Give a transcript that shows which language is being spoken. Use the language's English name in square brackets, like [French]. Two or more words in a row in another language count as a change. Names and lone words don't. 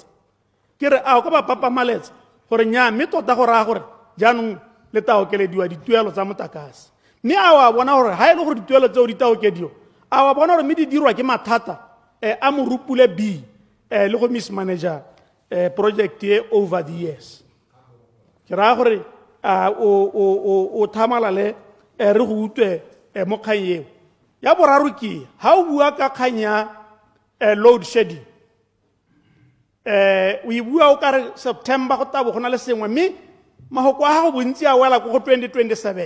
[Tswana] Ke re a o ka ba papamaletsa gore nya mme tota go raya gore jaanong le ta okelediwa dituelo tsa motlakase. Mme a wa bona gore ga e le gore dituelo tseo di ta okediwa a wa bona gore mme di dirwa ke mathata a Morupule B le go [English] mismanager project [Tswana] ye [English] over the years. [Tswana] Ke raya gore o thamalale re go utlwe mo kgang eo. Ya boraro ke ga o bua ka kgang ya [English] load shedding [Tswana] o e bua o ka re September go tabo go na le sengwe mme mahoko a gago bontsi a wela ko go 2027.